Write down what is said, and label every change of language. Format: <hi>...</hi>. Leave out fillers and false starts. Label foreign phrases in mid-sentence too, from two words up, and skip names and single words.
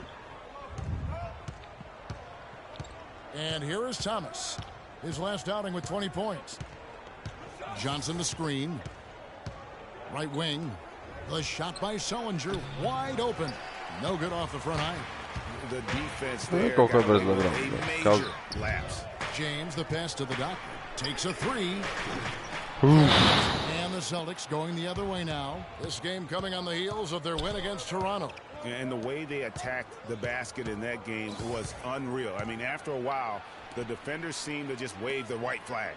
<en>And here is Thomas. His last outing with 20 points. Johnson the screen. Right wing. The shot by Sullinger. Wide open. No good off the front eye. The defense there</en> <hr>Koliko je</hr> <en>got</en> <hr>brzo</hr> <en>away with</en> <hr>igrao.</hr> <en>a</en> <hr>Kao-</hr> <en>major lapse. James, the pass to the doctor. Takes a 3. And the Celtics going the other way now. This game coming on the heels of their win against Toronto. And the way they attacked the basket in that game was unreal. I mean, after a while, the defenders seemed to just wave the white flag.</en>